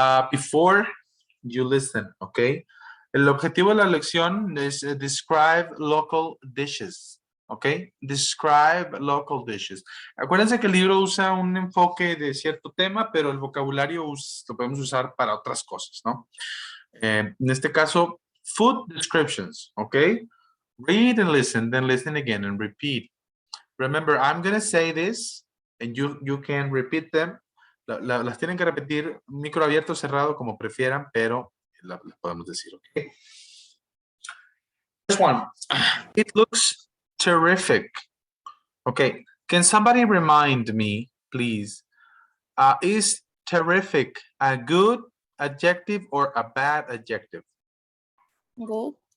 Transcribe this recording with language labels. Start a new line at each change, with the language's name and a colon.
English: Before you listen,
Spanish: ¿ok? El objetivo de la lección es
English: describe local dishes.
Spanish: ¿Ok?
English: Describe local dishes.
Spanish: Acuérdense que el libro usa un enfoque de cierto tema, pero el vocabulario lo podemos usar para otras cosas, ¿no? En este caso,
English: food descriptions,
Spanish: ¿ok?
English: Read and listen, then listen again and repeat. Remember, I'm going to say this, and you can repeat them.
Spanish: Las tienen que repetir micro abierto o cerrado, como prefieran, pero las podemos decir, ¿ok?
English: This one, it looks terrific. Okay, can somebody remind me, please, is terrific a good adjective or a bad adjective? Good.